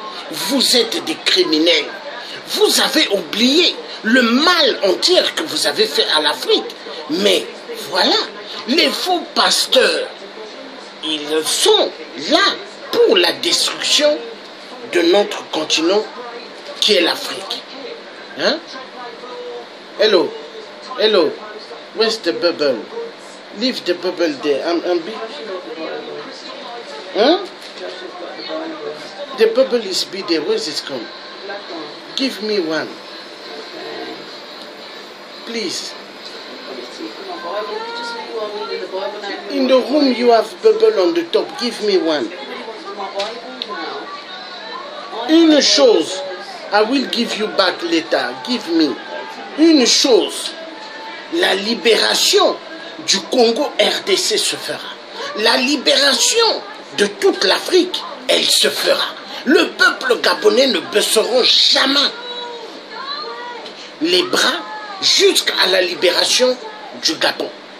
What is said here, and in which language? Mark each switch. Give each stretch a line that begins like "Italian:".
French: Vous êtes des criminels. Vous avez oublié le mal entier que vous avez fait à l'Afrique. Mais voilà, les faux pasteurs, ils sont là pour la destruction de notre continent qui est l'Afrique. Hein?
English: Hello, hello, where's the bubble? Leave the bubble there. I'm big. Huh? The bubble is big there. Where's it come? Give me one. Please. In the room you have bubble on the top. Give me one.
French: Une chose,
English: I will give you back later. Give me.
French: Une chose, la libération du Congo RDC se fera. La libération de toute l'Afrique, elle se fera. Le peuple gabonais ne baisseront jamais les bras jusqu'à la libération du Gabon.